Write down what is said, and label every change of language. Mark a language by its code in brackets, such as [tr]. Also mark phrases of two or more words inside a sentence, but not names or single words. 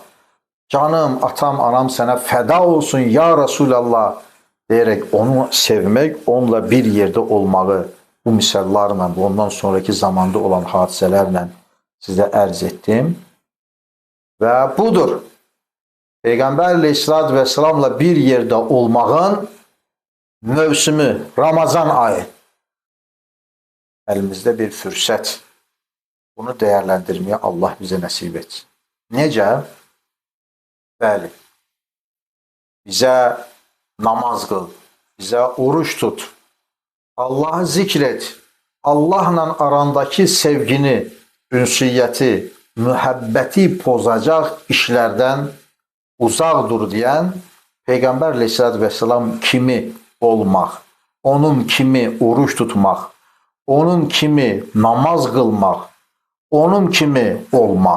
[tr] Canım, atam, anam sana feda olsun ya Resulallah diyerek onu sevmek, onunla bir yerde olmağı bu misallarla, ondan sonraki zamanda olan hadiselerle size ərz ettim. Ve budur. Peygamber [ar] عليه الصلاة والسلام'la [tr] bir yerde olmağın mevsimi Ramazan ayı. [az] Əlimizdə bir fürsət. Bunu dəyərləndirməyə Allah bizə nəsib etsin. Necə? Bəli. Bizə namaz qıl, bizə oruç tut, Allahı zikr et, Allahla arandakı sevgini, ünsiyyəti, mühəbbəti pozacaq işlərdən uzaq dur deyən Peyğəmbər [ar] عليه الصلاة والسلام [az] kimi olmaq, onun kimi oruç tutmaq, onun kimi namaz qılmaq, onun kimi olmaq.